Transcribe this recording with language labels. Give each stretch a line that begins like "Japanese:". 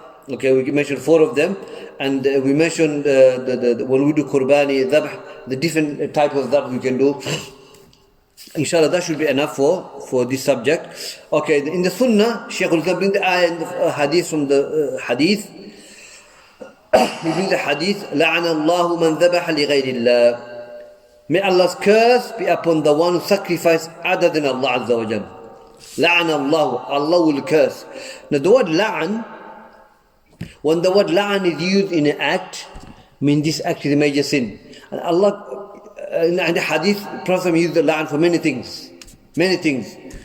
English: Okay, we mentioned 4 of them, and we mentioned when we do qurbani dhabh, the different type of dhabh we can do. Inshallah, that should be enough for this subject. Okay, in the Sunnah, Shaykhul-Islam brings the ayah and the hadith from the hadith. He brings the hadith,
Arabic: لَعَنَ اللَّهُ مَنْ ذَبَحَ لِغَيْرِ اللَّهِ.
English: May Allah's curse be upon the one who sacrificed other than Allah Azza wa Jal.
Arabic: لَعَنَ اللَّهُ.
English: Allah will curse. Now the word la'an, when the word la'an is used in an act, means this act is a major sin. And Allah, in the hadith, Prophet used the la'an for many things. Many things.